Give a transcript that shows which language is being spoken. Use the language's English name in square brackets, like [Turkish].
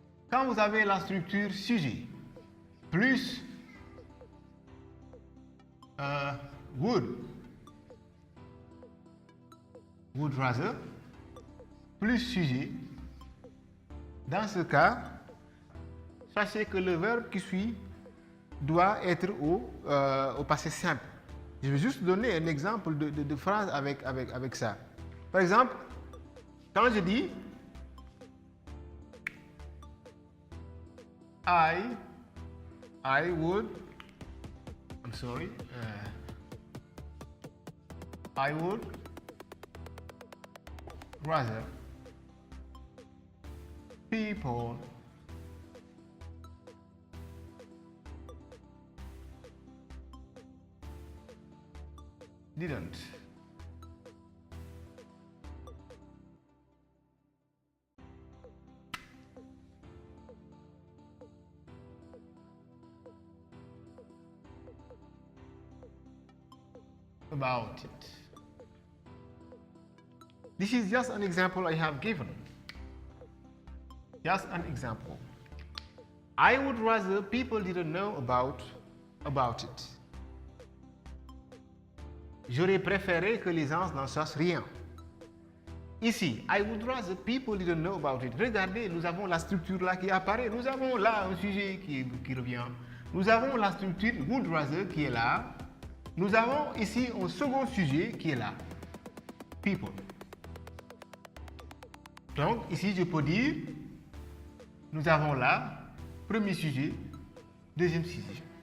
[French] Quand vous avez la structure sujet, plus would rather, plus sujet, dans ce cas, sachez que le verbe qui suit doit être au passé simple. Je vais juste donner un exemple de phrase avec ça. Par exemple, quand je dis [English] I would, I'm sorry, I would rather people didn't about it. This is just an example I have given. Just an example. I would rather people didn't know about it. [French] J'aurais préféré que les gens n'en sachent rien. Ici, [English] I would rather people didn't know about it. [French] Regardez, nous avons la structure là qui apparaît. Nous avons là un sujet qui revient. Nous avons la structure would rather qui est là. Nous avons ici un second sujet qui est là. People. Donc, ici, je peux dire, nous avons là, premier sujet, deuxième sujet.